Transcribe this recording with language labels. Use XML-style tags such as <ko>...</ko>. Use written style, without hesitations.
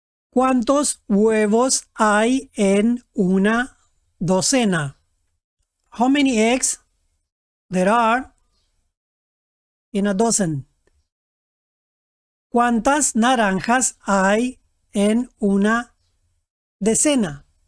<es>¿Cuántos huevos hay en una docena?</es> <en>How many eggs there are in a dozen?</en> <es>¿Cuántas naranjas hay en una decena?</es>